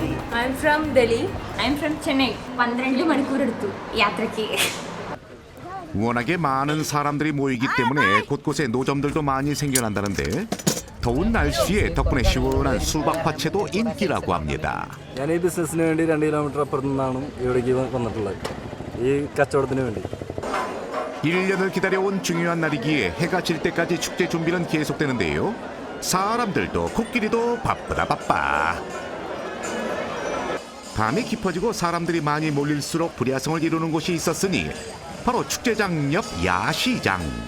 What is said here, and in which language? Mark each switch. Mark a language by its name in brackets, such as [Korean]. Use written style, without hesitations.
[English] I'm from Delhi. I'm from Chennai. [Malayalam] 12 മണിക്കൂർ എടുത്തു യാത്രയ്ക്ക്. [Korean] 워낙에 많은 사람들이 모이기 때문에 곳곳에 노점들도 많이 생겨난다는데 더운 날씨에 덕분에 시원한 수박 화채도 인기라고 합니다. [Malayalam] ഞാൻ ഈ ബിസിനസ്സിന് വേണ്ടി 2 കിലോമീറ്റർ അപ്പുറത്തു നിന്നാണ് ഇവിടേക്ക് വന്നിട്ടുള്ളത്. ഈ കച്ചവടത്തിന് വേണ്ടി. [Korean] 1년을 기다려온 중요한 날이기에 해가 질 때까지 축제 준비는 계속되는데요. 사람들도 코끼리도 바쁘다 바빠. 밤이 깊어지고 사람들이 많이 몰릴수록 불야성을 이루는 곳이 있었으니 바로 축제장 옆 야시장.